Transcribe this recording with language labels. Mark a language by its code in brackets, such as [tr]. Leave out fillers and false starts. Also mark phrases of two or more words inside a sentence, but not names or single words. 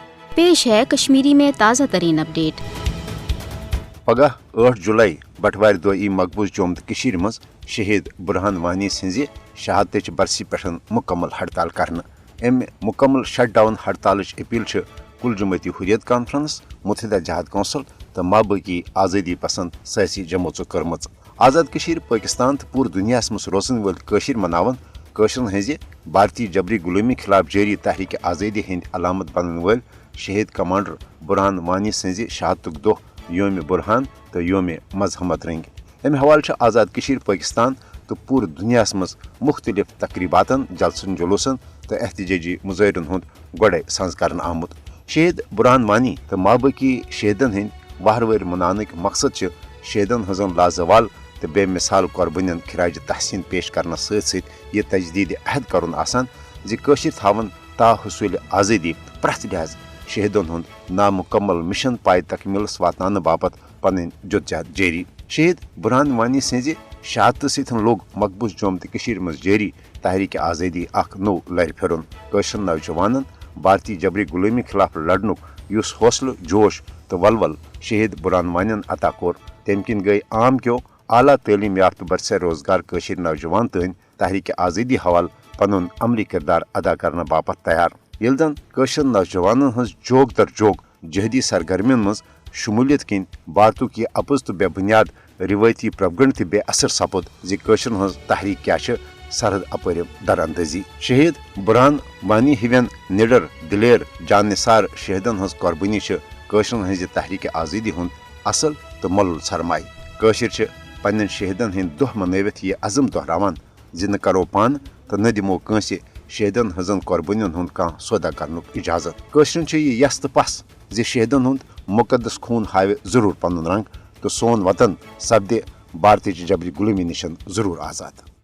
[ur] पेश है कश्मीरी में ताज़ा तरीन अपडेट। [ks] पगह 8 जुलाई बटवार दो मकबूज जोम तो मज शहीद बुरहान वानी सज शहादत बरसी पे मुकम्मल हड़ताल करना। अमि मुकम्मल [en] shut down [ks] हड़ताल अपील कुल जमती हुरियत कॉन्फ्रेंस, मुत्तहिदा जहाद कौंसल तो माबाकी आज़ादी पसंद सियासी जमोचो कर्म। आज़ाद पाकिस्तान तो पूरे दुनिया मज रोजन वल मनावन हज भारतीय जबरी गुलामी खिलाफ जारी तहरीक आज़ादी हंद अलामत बनन वल शहीद कमांडर बुरहान वानी सज शहादत दो योम बुरहान तो योम मजहमत रंग। अमि हवाले आज़ाद पाकिस्तान तो पूरे दुनिया मज मुख्तलिफ तकरीबातन जलसन जुलूसन तो एहतजाजी मुजाहरन हूँ गोड़े संज कर आमुत। शहीद बुरहान वानी तो माबाकी शहीदन हंद वाहर मनान मकसद शहीदन हजन लाजवाल तो बेमिसाल कुर्बानियन खराज तहसीन पेश करना सत तजदीद अहद करन आसान थावन ताहसूल आज़ादी प्रथ लिहाज शहीदन हूँ नामुकम्मल मिशन पाए तकमीलस वातान बापत पन जुदजहद जारी। शहीद बुरहान वानी सज शहादत सत लोग मकबूज जोम तो मज जारी तहरीक आज़ादी नो लर फिरन। नौजवान भारतीय जबरी गुलामी खिलाफ लड़नुक युस हौसला जोश तो वलवल शहीद बुरहान वानियन अता कोर, तम किन गई आम क्यों आला तालीम याफ्त बरसर रोजगार नौजवान तन तहरीक आज़ादी हवाल पन अमली किरदार अदा करने बापत तैयार। ये जन नौजवान हज जोग दर जोग जहदी सरगर्मियन मज शमूलियत किन बातुक यह अपुज तो बेबुनियाद रिवायती प्रगण तो बेअसर सपुद हज तहरीक क्या सरहद अपर दरअंदाजी। शहीद बुरहान वानी हिवन निडर दिलेर जानसार शहीदन हज कुर्बानी हज तहरीक आज़ादी हूँ असल तो मोल सरमाए। पन्न शहीदन हंद दह मनवित यह अज़म दोहरावान न करो पान तो न दिमो कंसे शहीदन हजन कुर्बानियन हूँ कह सौदा कर इजाजत। यह यस तो पस शहीदन हूँ मुकदस खून हावे जरूर पन रंग तो सोन वतन सपदे भारतीय जबरी गुलामी निशन जरूर आज़ाद।